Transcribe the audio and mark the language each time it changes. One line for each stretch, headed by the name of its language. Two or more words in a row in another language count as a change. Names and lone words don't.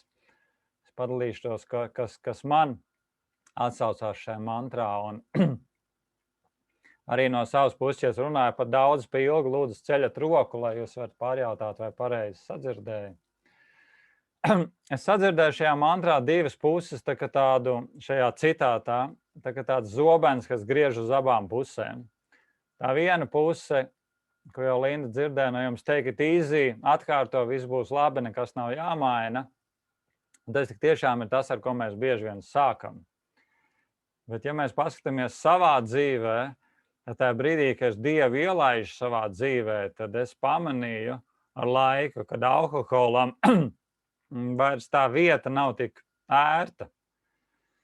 Latvian: Es padalīšos, kas man atsaucās šajā mantrā, un arī no savas puses, ja es runāju par daudz pilgu, lūdzu ceļat roku, lai jūs varat pārjautāt, vai pareizi sadzirdēju. Es sadzirdēju šajā mantrā divas puses, tā kā tādu šajā citātā, tā kā tāds zobens, kas griež uz abām pusēm. Tā viena puse, ko jau Linda dzirdēja no jums,
English: take it easy,
Latvian: atkārto, viss būs labi, nekas nav jāmaina. Tas tiešām ir tas, ar ko mēs bieži vien sākam. Bet ja mēs paskatāmies savā dzīvē, tad tajā brīdī, kad es Dievu ielaižu savā dzīvē, tad es pamanīju ar laiku, kad alkoholam vairs tā vieta nav tik ērta.